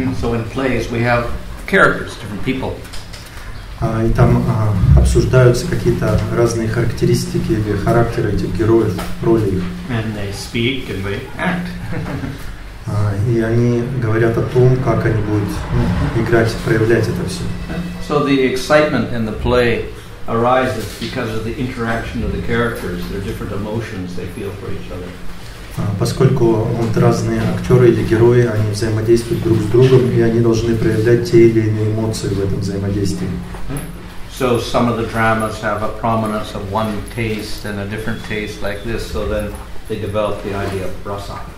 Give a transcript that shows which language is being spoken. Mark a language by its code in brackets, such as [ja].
[en] So in plays we have characters, different people. [ru] И там обсуждаются какие-то разные характеристики или характеры этих героев, роли их. [en] And they speak and they act. [ru] И они говорят о том, как они будут играть, проявлять это все. [en] So the excitement in the play arises because of the interaction of the characters, their different emotions they feel for each other. [ru] Поскольку разные актеры или герои, они взаимодействуют друг с другом, и они должны проявлять те или иные эмоции в этом взаимодействии. [en] So some of the dramas have a prominence of one taste and a different taste like this, so then they develop the idea of rasa.